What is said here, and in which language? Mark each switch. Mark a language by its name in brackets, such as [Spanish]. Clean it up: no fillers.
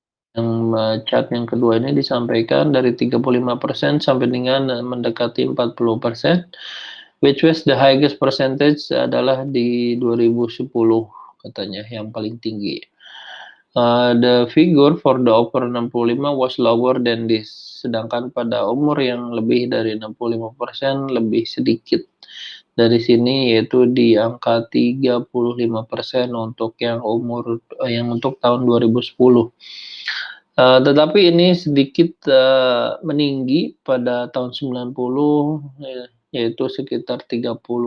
[Indonesian] Yang chart yang kedua ini disampaikan dari 35% sampai dengan mendekati 40%, [English] which was the highest percentage [Indonesian] adalah di 2010 katanya yang paling tinggi. [English] The figure for the over 65 was lower than this. [Indonesian] Sedangkan pada umur yang lebih dari 65% lebih sedikit dari sini, yaitu di angka 35% untuk yang umur yang untuk tahun 2010. Tetapi ini sedikit meninggi pada tahun 90, yaitu sekitar 32%.